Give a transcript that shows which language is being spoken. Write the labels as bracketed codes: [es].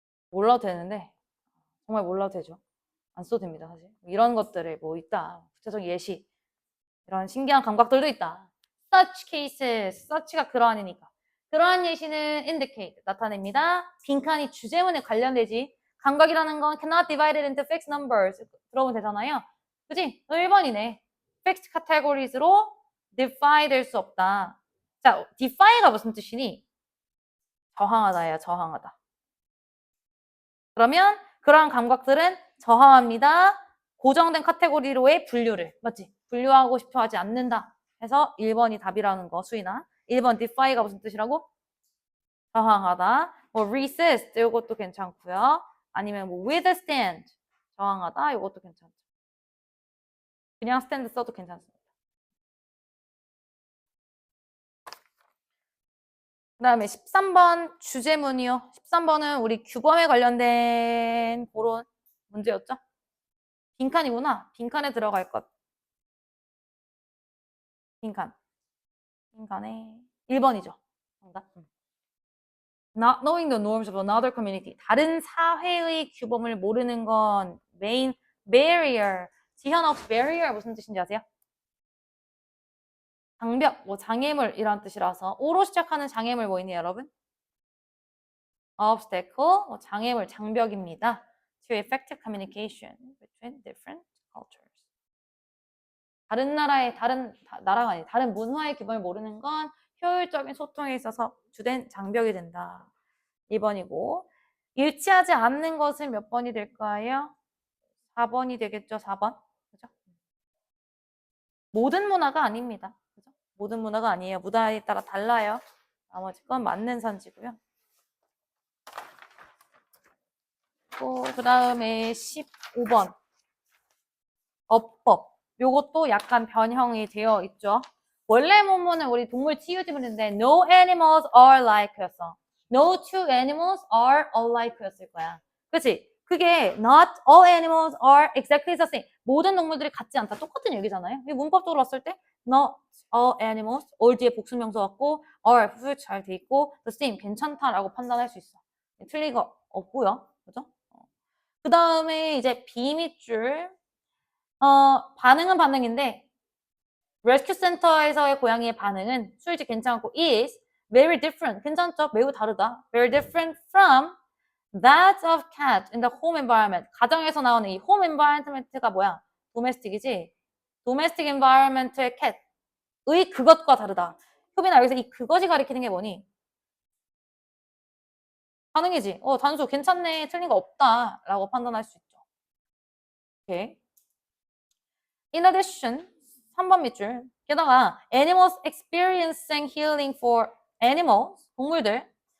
[ko] 몰라도 되는데 정말 몰라도 되죠. 안 써도 됩니다, 사실. 이런 것들에 뭐 있다. 구체적인 예시. 이런 신기한 감각들도 있다. [en] Such cases, such가 [ko] 그러한이니까. 그러한 예시는 indicate, 나타냅니다. 빈칸이 주제문에 관련되지. 감각이라는 건 [en] cannot divide it into fixed numbers. [ko] 들어보면 되잖아요. 그지? 1번이네. [en] fixed categories [ko] 로 define 될 수 없다. 자, defy가 무슨 뜻이니? 저항하다야, 저항하다. 그러면 그러한 감각들은 저항합니다. 고정된 카테고리로의 분류를, 맞지? 분류하고 싶어 하지 않는다. 해서 1번이 답이라는 거, 수인아. 1번 defy가 무슨 뜻이라고? 저항하다. 뭐 resist, 이것도 괜찮고요. 아니면 뭐 withstand, 저항하다, 이것도 괜찮죠. 그냥 stand 써도 괜찮습니다. 그 다음에 13번 주제문이요. 13번은 우리 규범에 관련된 그런 문제였죠. 빈칸이구나. 빈칸에 들어갈 것. 빈칸. 빈칸에 1번이죠. 정답. [en] Not knowing the norms of another community. [ko] 다른 사회의 규범을 모르는 건 [en] main barrier. [ko] 지현 혹시 barrier 무슨 뜻인지 아세요? 장벽, 뭐 장애물이란 뜻이라서 오로 시작하는 장애물 뭐 있니 여러분? obstacle, 뭐 장애물, 장벽입니다. [en] to effective communication between different cultures. [ko] 다른 나라의 나라가 아니 다른 문화의 규범을 모르는 건 효율적인 소통에 있어서 주된 장벽이 된다. 2번이고 일치하지 않는 것은 몇 번이 될까요? 4번이 되겠죠. 4번. 그죠? 모든 문화가 아닙니다. 그죠? 모든 문화가 아니에요. 문화에 따라 달라요. 나머지 건 맞는 선지고요. 또 그다음에 15번. 어법. 요것도 약간 변형이 되어 있죠. 원래 문문은 우리 동물 치유지문인데 [en] no animals are like [ko] 였어. [en] No two animals are alike였을 거야. [ko] 그치? [en] 그게 not all animals are exactly the same. [ko] 모든 동물들이 같지 않다. 똑같은 얘기잖아요. 문법적으로 봤을 때 [en] not all animals, [ko] all 뒤에 복수명사 왔고 are 후술 잘 돼 있고 the same 괜찮다라고 판단할 수 있어. 틀리가 없고요. 그죠? 그 다음에 이제 비밑줄 반응은 반응인데 레스큐 센터에서의 고양이의 반응은 수일지 괜찮고 [en] is very different. [ko] 괜찮죠? 매우 다르다. [en] Very different from that of cat in the home environment. [ko] 가정에서 나오는 이 [en] home environment [ko] 가 뭐야? domestic이지? domestic environment의 cat의 그것과 다르다. 효빈아 여기서 이 그것이 가리키는 게 뭐니? 반응이지. 단수 괜찮네. 틀린 거 없다. 라고 판단할 수 있죠. 오케이. In addition, 3번 밑줄. [en] 게다가 animals experiencing healing for animals, [ko] 동물들.